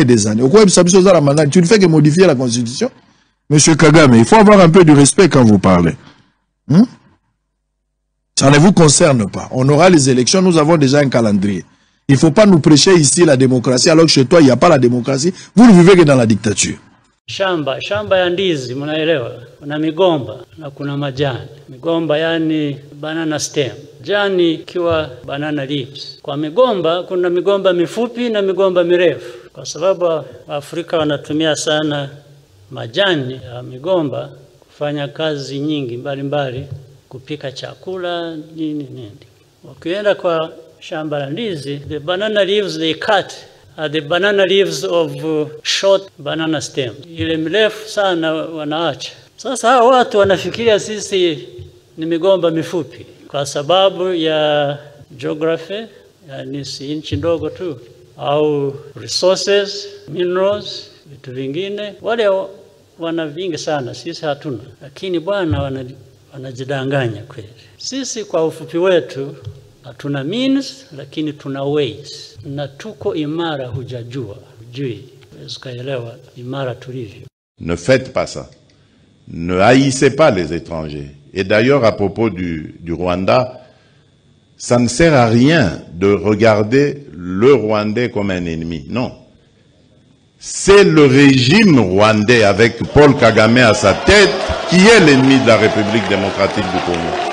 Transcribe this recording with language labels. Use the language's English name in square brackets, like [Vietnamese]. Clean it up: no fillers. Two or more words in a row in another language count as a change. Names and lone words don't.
[French] Tu ne fais que modifier la constitution. Monsieur Kagame, il faut avoir un peu de respect quand vous parlez. Ça ne vous concerne pas. On aura les élections, nous avons déjà un calendrier. Il ne faut pas nous prêcher ici la démocratie, alors que chez toi, il n'y a pas la démocratie. Vous ne vivez que dans la dictature. [Swahili] Shamba ya ndizi, mnaelewa, kuna migomba na kuna majani. Migomba yani [English] banana stem, [Swahili] jani ikiwa [English] banana leaves. [Swahili] Kwa migomba kuna migomba mifupi na migomba mirefu. Kwa sababu Afrika wanatumia sana majani ya migomba kufanya kazi nyingi mbalimbali, kupika chakula nini. Ukienda kwa shamba la ndizi, [English] the banana leaves they cut are the banana leaves of short banana stem. [Swahili] Ile mrefu sana wanaacha. Sasa hao watu wanafikiria sisi ni migomba mifupi kwa sababu ya geography, yani si nchi ndogo tu, au [English] resources, minerals, [Swahili] vitu vingine. Wale wana vingi sana, sisi hatuna. Lakini bwana wanajidanganya kweli. Sisi kwa ufupi wetu hatuna means, lakini tuna ways. Na tuko imara, hujajua, hujui, ukaelewa imara tulivyo. [French] Ne faites pas ça. Ne haïssez pas les étrangers. Et d'ailleurs, à propos du Rwanda, ça ne sert à rien de regarder le Rwandais comme un ennemi. Non. C'est le régime rwandais avec Paul Kagame à sa tête qui est l'ennemi de la République démocratique du Congo.